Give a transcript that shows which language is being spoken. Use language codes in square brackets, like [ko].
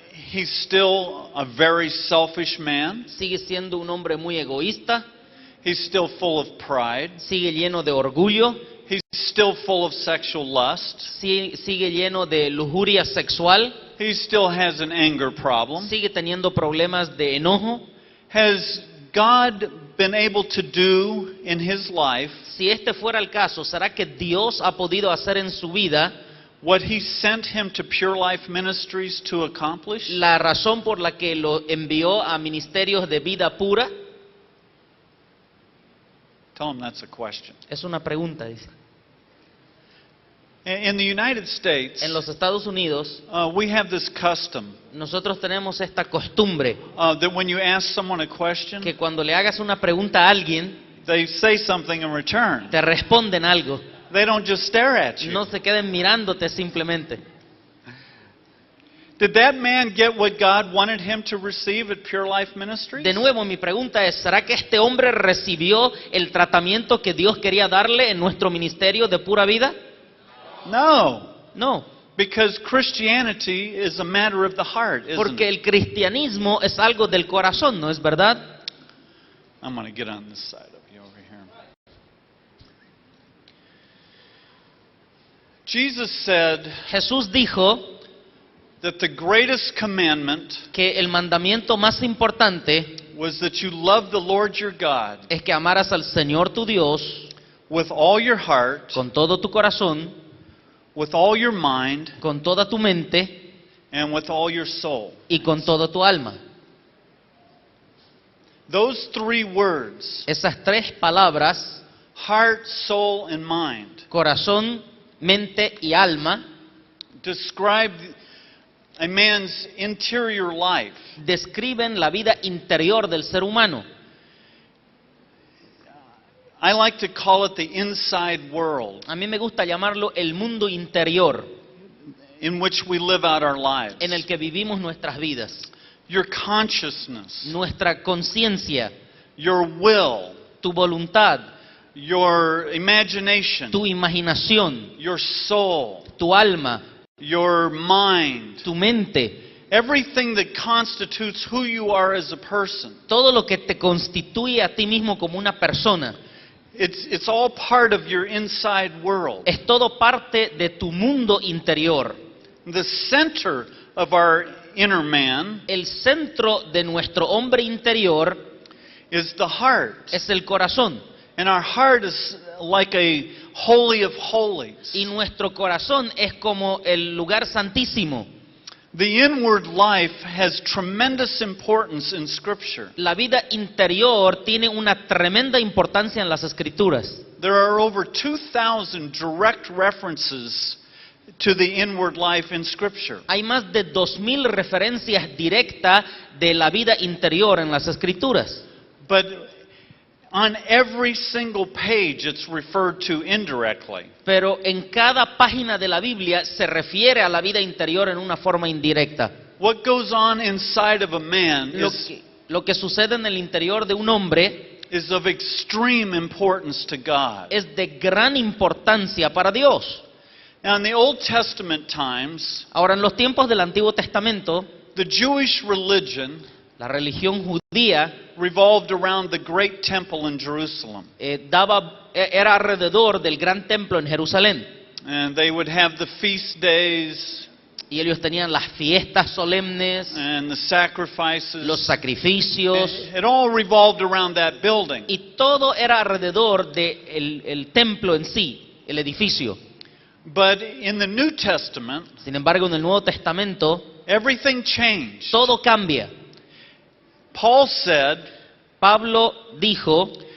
[en] he's still a very selfish man. [es] sigue siendo un hombre muy egoísta, [en] He's still full of pride. [es] sigue lleno de orgullo, [en] He's still full of sexual lust. [es] sigue lleno de lujuria sexual, [en] He still has an anger problem. [es] sigue teniendo problemas de enojo. [en] Has God been able to do in his life [es] Si este fuera el caso, ¿será que Dios ha podido hacer en su vida [en] what he sent him to Pure Life Ministries to accomplish? [es] la razón por la que lo envió a ministerios de vida pura? [en] Tell him that's a question. [es] Es una pregunta, dice. [en] In the United States, [es] En los Estados Unidos, [en] we have this custom [es] nosotros tenemos esta costumbre [en] that when you ask someone a question, [es] que cuando le hagas una pregunta a alguien, [en] they say something in return. [es] te responden algo. [en] They don't just stare at you. [es] No se queden mirándote simplemente. [en] Did that man get what God wanted him to receive at Pure Life Ministries? [es] De nuevo, mi pregunta es, ¿será que este hombre recibió el tratamiento que Dios quería darle en nuestro ministerio de pura vida? [en] No, [es] No, [en] because Christianity is a matter of the heart, isn't [es] porque [en] it? [es] el cristianismo es algo del corazón, ¿no es verdad? [en] I'm going to get on this side of you over here. Jesus said [es] Jesús dijo [en] that the greatest commandment [es] que el mandamiento más importante [en] was that you love the Lord your God [es] es que amaras al Señor tu Dios [en] with all your heart, [es] con todo tu corazón, [en] with all your mind, [es] con toda tu mente [en] and with all your soul. [es] y con toda tu alma. [en] Those 3 words, [es] Esas 3 palabras, [en] heart, soul, and mind, [es] corazón, mente y alma, [en] describe a man's interior life. [es] describen la vida interior del ser humano. [en] I like to call it the inside world [es] A mí me gusta llamarlo el mundo interior [en] in which we live out our lives. [es] en el que vivimos nuestras vidas. [en] Your consciousness, [es] Nuestra conciencia, [en] your will, [es] tu voluntad, [en] your imagination, [es] tu imaginación, [en] your soul, [es] tu alma, [en] your mind, [es] tu mente, [en] everything that constitutes who you are as a person. [es] todo lo que te constituye a ti mismo como una persona, [en] It's all part of your inside world. [es] es todo parte de tu mundo interior. [en] The center of our inner man [es] El centro de nuestro hombre interior [en] is the heart. [es] es el corazón. [en] And our heart is like a holy of holies. [es] Y nuestro corazón es como el lugar santísimo. [en] The inward life has tremendous importance in Scripture. [es] La vida interior tiene una tremenda importancia en las Escrituras. [en] There are over 2,000 direct references to the inward life in Scripture. [es] Hay más de 2000 referencias directas de la vida interior en las Escrituras. [en] But on every single page it's referred to indirectly. [es] Pero en cada página de la Biblia se refiere a la vida interior en una forma indirecta. [en] What goes on inside of a man [es] Lo que sucede en el interior de un hombre [en] is of extreme importance to God. [es] es de gran importancia para Dios. [en] Now in the Old Testament times, [es] Ahora, en los tiempos del Antiguo Testamento, [en] the Jewish religion [es] la religión judía [en] revolved around the great temple in Jerusalem. [es] era alrededor del gran templo en Jerusalén. [en] And they would have the feast days [es] Y ellos tenían las fiestas solemnes, [en] and the sacrifices. [es] los sacrificios, [en] It all revolved around that building. [es] y todo era alrededor del el templo en sí, el edificio. [en] But in the New Testament, [es] Sin embargo, en el Nuevo Testamento, [en] everything changed. [es] todo cambia. [en] Paul said [es] Pablo dijo